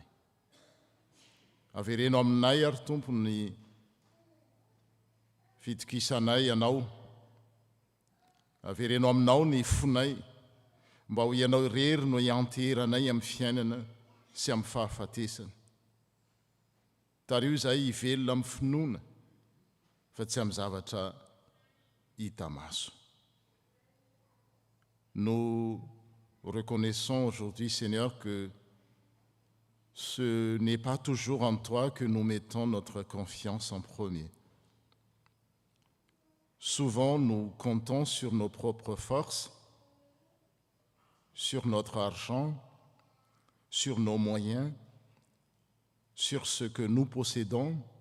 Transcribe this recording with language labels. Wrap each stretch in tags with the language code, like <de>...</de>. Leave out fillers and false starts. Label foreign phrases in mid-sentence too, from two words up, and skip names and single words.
<mg>Averenao aminay ary Tompo ny fitokisanay anao, averenao aminao ny fonay, mba ho ianao irery no ianteranay amin'ny fiainana sy amin'ny fahafatesana. Tario izay hivelona amin'ny finoana fa tsy amin'ny zavatra hita maso.</mg> <fr>Nous reconnaissons aujourd'hui, Seigneur, que ce n'est pas toujours en toi que nous mettons notre confiance en premier. Souvent, nous comptons sur nos propres forces, sur notre argent, sur nos moyens, sur ce que nous possédons.</fr>